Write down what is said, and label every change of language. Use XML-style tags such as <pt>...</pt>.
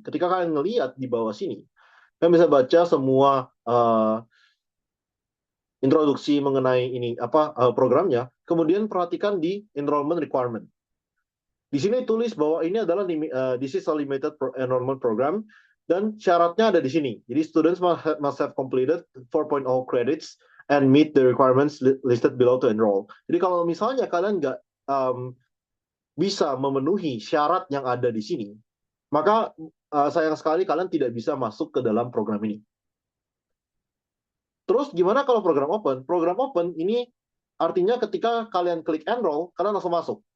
<id>Ketika kalian ngelihat di bawah sini, kalian bisa baca semua introduksi mengenai ini apa programnya. Kemudian perhatikan di enrollment requirement. Di sini tulis bahwa ini adalah</id> <en>this is a limited enrollment program</en> <id>dan syaratnya ada di sini.</id> <en>Jadi students must have completed 4.0 credits and meet the requirements listed below to enroll.</en> <id>Jadi kalau misalnya kalian nggak bisa memenuhi syarat yang ada di sini, maka sayang sekali kalian tidak bisa masuk ke dalam program ini. Terus gimana kalau program open? Program open ini artinya ketika kalian klik enroll, kalian langsung masuk.</id>